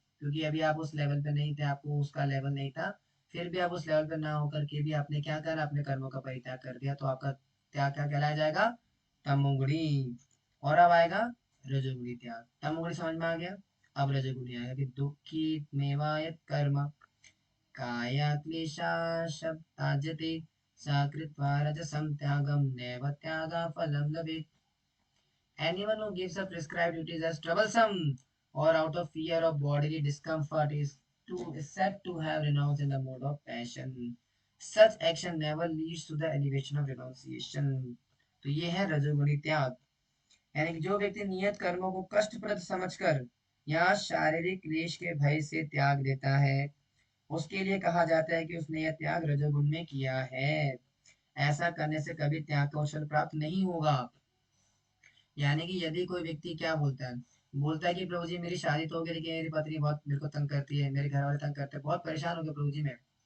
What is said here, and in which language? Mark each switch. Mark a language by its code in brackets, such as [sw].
[hi] क्योंकि अभी आप उस लेवल पे नहीं थे, आपको उसका लेवल नहीं था, फिर भी आप उस लेवल पे ना होकर के भी आपने क्या करा, अपने कर्मों का परित्याग कर दिया, तो आपका त्याग क्या कहलाया जाएगा, तमोगुणी। और अब आएगा रजोगुणी त्याग। तमोगुणी समझ में आ गया, अब रजोगुणी आएगा कि [sa] दुखी मेवायत कर्म काया क्लेशा शब्दाजते सा कृत्वा रजसं त्यागं नैव त्यागफलं लभेत्। [en] Anyone who gives up prescribed duties as troublesome or out of fear of bodily discomfort is said to have renounced in the mode of passion. Such action never leads to the elevation of renunciation. [hi] तो ये है रजोगुणी त्याग। यानी कि जो व्यक्ति नियत कर्मों को कष्टप्रद समझकर या शारीरिक क्लेश के भय से त्याग देता है, उसके लिए कहा जाता है कि उसने यह त्याग रजोगुण में किया है। ऐसा करने से कभी त्याग का अवसर प्राप्त नहीं होगा। यानी कि यदि कोई व्यक्ति क्या बोलता है, बोलता है कि प्रभु जी मेरी शादी तो हो गई लेकिन मेरी पत्नी बहुत मेरे को तंग करती है, मेरे घर वाले तंग करते हैं, बहुत परेशान हो गया प्रभु जी मैं।